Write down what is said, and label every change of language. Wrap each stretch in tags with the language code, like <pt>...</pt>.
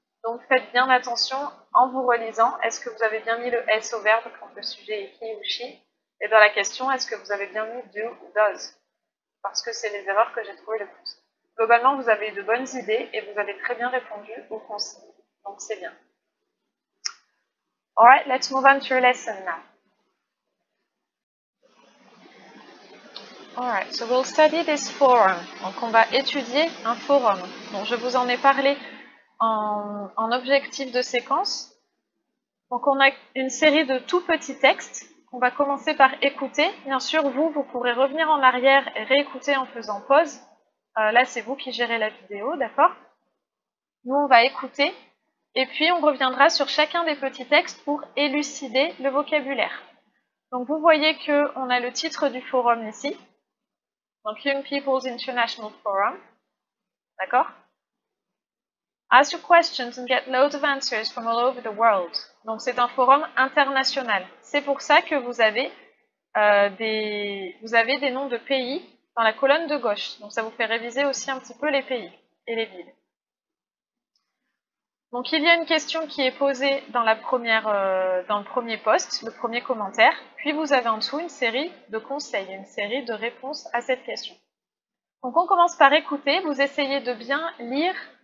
<fr>Donc faites bien attention en vous relisant, est-ce que vous avez bien mis le S au verbe quand le sujet est he ou she? Et dans la question, est-ce que vous avez bien mis do ou does? Parce que c'est les erreurs que j'ai trouvées le plus. Globalement, vous avez eu de bonnes idées et vous avez très bien répondu aux consignes. Donc, c'est bien.</fr> <en>Alright, let's move on to your lesson now. Alright, so we'll study this forum.</en> <fr>Donc, on va étudier un forum. Donc, je vous en ai parlé en objectif de séquence. Donc, on a une série de tout petits textes qu'on va commencer par écouter. Bien sûr, vous pourrez revenir en arrière et réécouter en faisant pause. Là, c'est vous qui gérez la vidéo, d'accord? Nous, on va écouter, et puis on reviendra sur chacun des petits textes pour élucider le vocabulaire. Donc, vous voyez qu'on a le titre du forum ici. Donc, Young People's International Forum. D'accord?</fr> <en>Ask your questions and get loads of answers from all over the world.</en> <fr>Donc, c'est un forum international. C'est pour ça que vous avez des noms de pays dans la colonne de gauche. Donc, ça vous fait réviser aussi un petit peu les pays et les villes. Donc, il y a une question qui est posée dans le premier post, le premier commentaire, puis vous avez en dessous une série de conseils, une série de réponses à cette question. Donc, on commence par écouter, vous essayez de bien lire</fr>